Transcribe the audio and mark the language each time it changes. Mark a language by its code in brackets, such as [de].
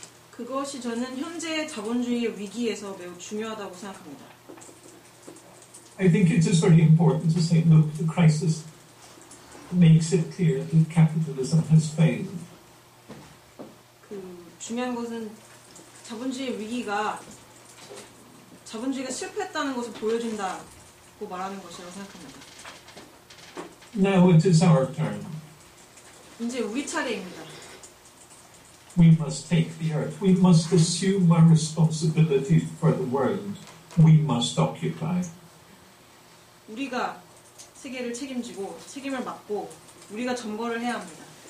[ko] 그것이 저는 현재 자본주의의 위기에서 매우 중요하다고 생각합니다. [en] I think it is very important to say, look, the crisis makes it clear that capitalism has failed. [ko] 그 중요한 것은 자본주의의 위기가 자본주의가 실패했다는 것을 보여준다고 말하는 것이라고 생각합니다. [en] Now it is our turn. [ko] 이제 우리 차례입니다. [en] We must take the earth. We must assume our responsibility for the world. We must occupy. [ko] 우리가 세계를 책임지고 책임을 맡고 우리가 점거를 해야 합니다.